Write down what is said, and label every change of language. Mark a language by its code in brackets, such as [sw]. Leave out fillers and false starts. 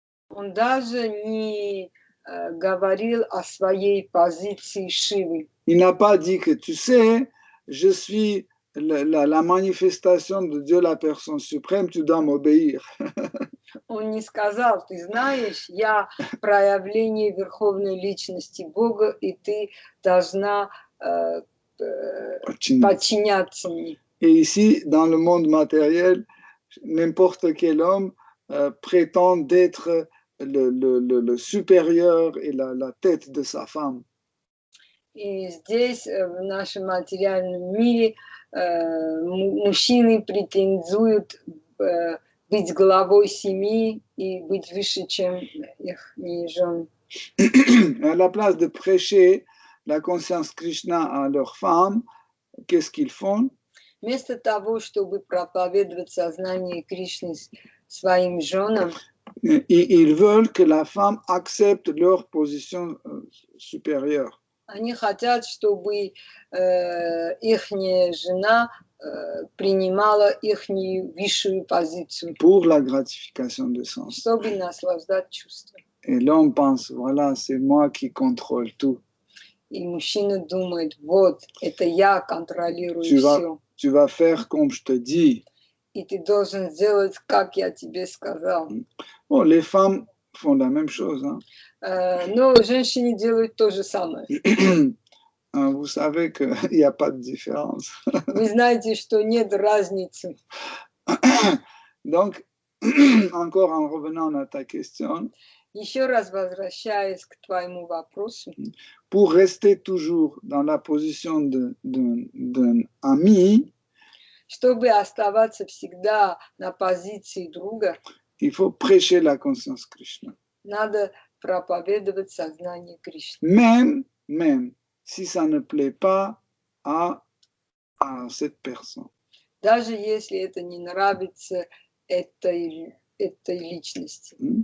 [ru] Он даже не говорил о своей позиции Шивы. [fr] Il n'a pas dit que, tu sais, je suis la manifestation de Dieu, la personne suprême, tu dois m'obéir. [ru] Он не сказал, ты знаешь, я проявление Верховной Личности Бога, и ты должна подчиняться мне. [fr] Et ici, dans le monde matériel, n'importe quel homme prétend d'être le supérieur et la tête de sa femme. [ru] И здесь, в нашем материальном мире, мужчины претендуют быть главой семьи и быть выше, чем их жены. [fr] À la place de prêcher la conscience Krishna à leurs femmes, qu'est-ce qu'ils font? [ru] Вместо того, чтобы проповедовать сознание Кришны своим женам, [fr] ils veulent que la femme accepte leur position supérieure. [ru] Они хотят, чтобы ихняя жена принимала ихнюю высшую позицию. [fr] Pour la gratification des sens. [ru] Чтобы наслаждать чувства. [fr] Et l'homme pense, voilà, c'est moi qui contrôle tout. [ru] И мужчина думает, вот, это я контролирую все. [fr] Tu vas faire comme je te dis. [ru] И ты должен сделать, как я тебе сказал. [fr] Bon, les femmes font la même chose. Hein. [ru] Но женщины делают то же самое. [fr] Vous savez qu'il n'y a pas de différence. [ru] Вы знаете, что нет разницы. [fr] Donc, encore en revenant à ta question. [ru] Еще раз возвращаясь к твоему вопросу. [fr] Pour rester toujours dans la position d'un ami, [ru] чтобы оставаться всегда на позиции друга, [fr] il faut prêcher la conscience Krishna. [ru] Надо проповедовать сознание Кришны. [fr] Même si ça ne plaît pas à cette personne. [ru] Даже если это не нравится этой личности.